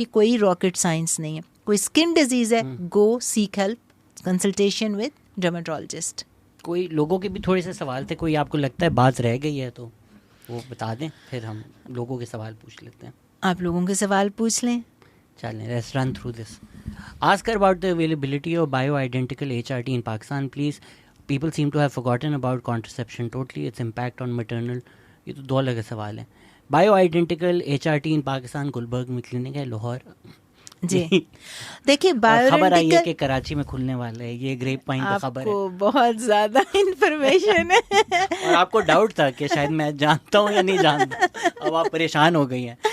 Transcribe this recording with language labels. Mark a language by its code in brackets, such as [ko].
[ur] یہ کوئی rocket science نہیں ہے. کوئی اسکن ڈیزیز ہے, [en] Go seek help, consultation with dermatologist. [ur] کوئی لوگوں کے بھی تھوڑے سے سوال تھے, کوئی آپ کو لگتا ہے بات رہ گئی ہے تو وہ بتا دیں, پھر ہم لوگوں کے سوال پوچھ لیتے ہیں. آپ لوگوں کے سوال پوچھ لیں. [en] چلیں, let's run through this. Ask her about the availability of bioidentical HRT in Pakistan, please. People seem to have forgotten about contraception totally, its impact on maternal. [ur] یہ تو 2 الگ سوال ہیں. [en] Bioidentical HRT in Pakistan, [ur] Gulberg میں clinic ہے, لاہور. جی دیکھیے, خبر آئی ہے کہ کراچی میں کھلنے والا ہے. یہ گریپ پائن کا خبر ہے. آپ کو بہت زیادہ انفارمیشن ہے اور آپ کو ڈاؤٹ تھا کہ شاید میں جانتا ہوں یا نہیں جانتا. اب آپ پریشان ہو گئی ہیں.